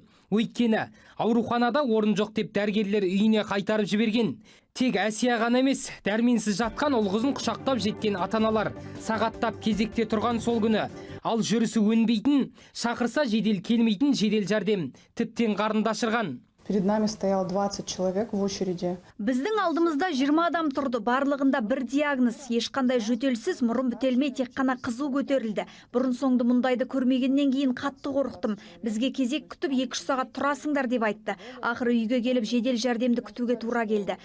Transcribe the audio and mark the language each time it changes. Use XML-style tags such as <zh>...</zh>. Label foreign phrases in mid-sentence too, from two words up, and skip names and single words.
<kk>Өйткені ауруханада орын жоқ деп дәрігерлер үйіне қайтарып жіберген. Тек Әсия ғана емес, дәрменсіз жатқан ұл қызын құшақтап жеткен ата-аналар сағаттап кезекте тұрған сол күні. Ал жүрісі өнбейтін, шақырса жедел келмейтін жедел жәрдем тіптен қарында ашырған.</kk> <ru>Перед нами стоял 20 человек в очереди.</ru> <kk>Біздің алдымызда 20 адам тұрды. Барлығында бір диагноз. Ешқандай жөтелсіз, мұрын бітелмей тек қана қызу көтерілді. Бұрын соңды мұндайды көрмегеннен кейін қатты қорықтым. Бізге кезек күтіп 2-3 сағат тұрасыңдар деп айтты. Ақыры үйге келіп жедел жәрдемді күтуге тура келді.</kk>